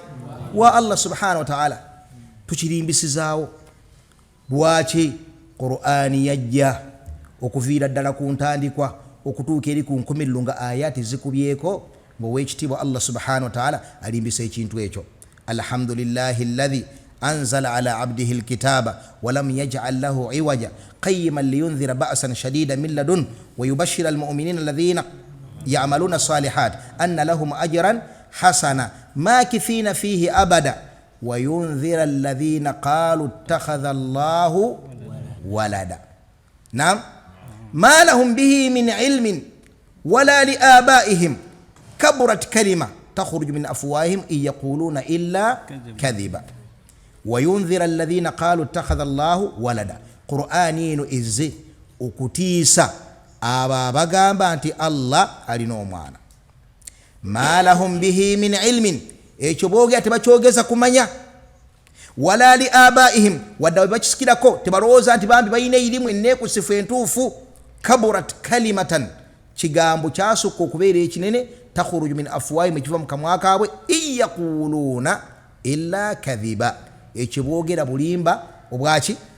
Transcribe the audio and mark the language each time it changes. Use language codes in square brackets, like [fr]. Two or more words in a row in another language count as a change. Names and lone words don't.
[ar] والله سبحانه وتعالى. [lg] Tukirimbisizaawo. Lwaki? Qur'ani yajja okuviira ddala ku ntandikwa okutuuka eri ku nkomerero nga ayati zikubyeko ng'owekitiibwa [ar] الله سبحانه وتعالى [lg] alimbisa ekintu ekyo. [ar] الحمد لله الذي أنزل على عبده الكتاب ولم يجعل له عوجا قيما لينذر بأسا شديدا من لدن ويبشر المؤمنين الذين يعملون الصالحات أن لهم أجرا حسنا ماكثين فيه أبدا وينذر الذين قالوا اتخذ الله ولدا. [lg] Naam. [ar] ما لهم به من علم ولا لآبائهم كبرت كلمة تخرج من أفواههم إن يقولون إلا كذبا وينذر الذين قالوا اتخذ الله ولدا. [lg] Qur'ani eno izze okutiisa abo abagamba nti Allah alina omwana. [ar] ما لهم به من علم, [lg] ekyo boogera tebakyogeza kumanya. [ar] ولا لآبائهم, [lg] wadde bakisikirako tebalowooza nti bambi balina irimu enneekusifu entuufu. [ar] كبرت كلمة, [lg] kigambo kyasukka okubeera ekinene, [ar] تخرج من أفواههم, [lg] ekiva mu kamwa kaabwe, [ar] إن يقولون إلا كذبا, [lg] ekyo boogera bulimba obwaki?